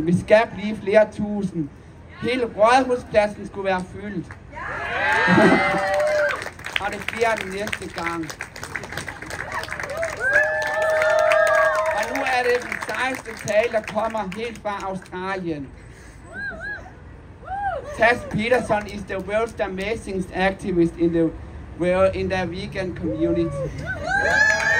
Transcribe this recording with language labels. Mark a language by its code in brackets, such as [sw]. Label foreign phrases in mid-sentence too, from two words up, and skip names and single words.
[da] Vi skal blive flere tusind. Hele Rådhuspladsen skulle være fyldt. Og det bliver den næste gang. Og nu er det den 16. tale, der kommer helt fra Australien. [en] Tess Peterson is the world's amazingest activist in the vegan community.